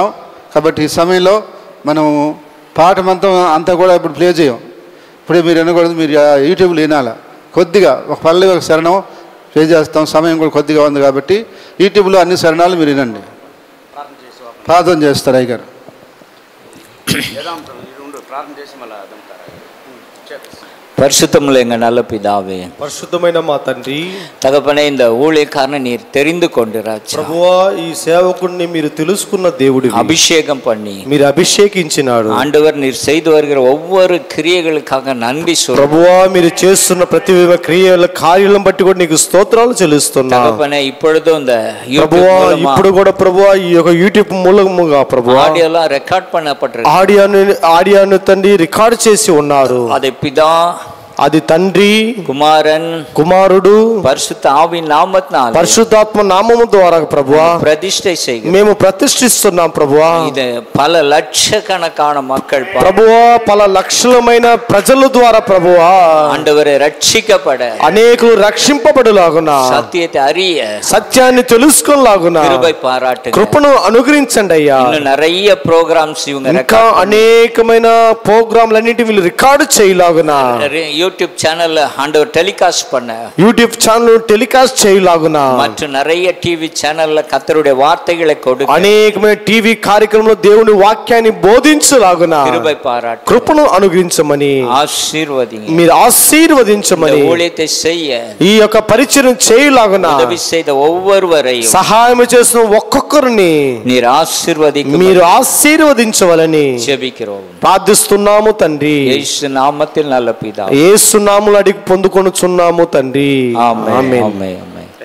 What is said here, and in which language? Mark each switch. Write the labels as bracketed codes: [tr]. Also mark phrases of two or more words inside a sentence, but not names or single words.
[te] కాబట్టి ఈ సమయంలో మనం పాట మొత్తం అంతా కూడా ఇప్పుడు ప్లే చేయం. ఇప్పుడే మీరు వినకూడదు, మీరు యూట్యూబ్లో వినాలా. కొద్దిగా ఒక పల్లవి ఒక శరణం ప్లే చేస్తాం. సమయం కూడా కొద్దిగా ఉంది కాబట్టి యూట్యూబ్లో అన్ని శరణాలు మీరు వినండి. ప్రార్థన చేస్తారు అయ్యగారు. [ta] பரிசுத்தமுள்ள எங்க நல்ல பிதாவே, [te] పరిశుద్ధమైన మా తండ్రి, [ta] தகப்பனே, இந்த ஊழியக்காரனை நீர் தெரிந்து கொண்டு ராஜா, [te] ప్రభువా, ఈ సేవకుడిని మీరు తెలుసుకున్న దేవుడి, [ta] அபிஷேகம் பண்ணி [te] మీరు అభిషేకించినారు. [ta] ஆண்டவர் நீர் செய்து வருகிற ஒவ்வொரு கிரியைகளுக்காக நன்றி சொல்றோம். [te] ప్రభువా, మీరు చేస్తున్న ప్రతి క్రియల కార్యాలను బట్టి కూడా నీకు స్తోత్రాలు చెల్లిస్తున్నాను. [ta] தகப்பனே, இப்பொழுதும் இந்த [te] ప్రభువా, ఇప్పుడు కూడా ప్రభువా ఈ యొక్క యూట్యూబ్ మూలముగా ప్రభువా [ta] ஆடியோலாம் ரெக்கார்ட் பண்ணப்பட்டிருக்கு. [te] ఆడియోను తండ్రి రికార్డ్ చేసి ఉన్నారు. [ta] அதை பிதா [te] అది తండ్రి, కుమారన్, కుమారుడు, [ta] பரிசுத்த ஆவியின் நாமத்தினாலே [te] పరిశుద్ధాత్మ నామము ద్వారా ప్రభువా [ta] பிரதிஷ்டை செய்கிறோம். [te] మేము ప్రతిష్ఠిస్తున్నాం ప్రభువా. [ta] இது பல லட்சக்கணக்கான மக்கள் [te] ప్రభువా పల లక్షలమైన ప్రజల ద్వారా ప్రభువా [ta] ஆண்டவரை ரட்சிக்கப்பட, [te] అనేకులు రక్షింపబడులాగున, [ta] சத்தியத்தை அறிய, [te] సత్యాన్ని తెలుసుకొనలాగున [ta] கிருபை பாராட்டுங்க. [te] కృపను అనుగ్రహించండి అయ్యా. [ta] இன்னும் நிறைய ப்ரோக்ராம்ஸ் இவங்க [te] ఇంకా అనేకమైన ప్రోగ్రాంలన్నిటి వీళ్ళు రికార్డు చేయలాగున, [ta] யூடியூப் சேனல்ல ஆண்டவர் டெலிகாஸ்ட் பண்ண, [te] యూట్యూబ్ ఛానల్ టెలికాస్ట్ చేయలాగున, [ta] மற்றும் நிறைய டிவி சேனல்ல கர்த்தருடைய வார்த்தைகளை கொடுக்க, [te] అనేకమైన టీవీ కార్యక్రమంలో దేవుని వాక్యాన్ని బోధించలాగున [ta] கிருபை பாராட்டு, [te] కృపను అనుగ్రహించమని, ఆశీర్వదించు, మీరు ఆశీర్వదించమని, [ta] ஊழியத்தை செய்ய [te] ఈ యొక్క పరిచయం చేయలాగున [ta] உதவி செய்த ஒவ்வொருவரையும் [te] సహాయం చేసిన ఒక్కొక్కరిని [ta] நீர் ఆశీర్వదించు, [te] మీరు ఆశీర్వదించవలని [ta] ஜெபிக்கிறோம். [te] ప్రార్థిస్తున్నాము తండ్రి. [ta] இயேசு நாமத்தில் நல்ல பிதாவே, [te] యేసు నామములో అడిగి పొందుకొనుచున్నాము తండ్రి. ఆమేన్. ఆమేన్. ఆమేన్. ఆమేన్.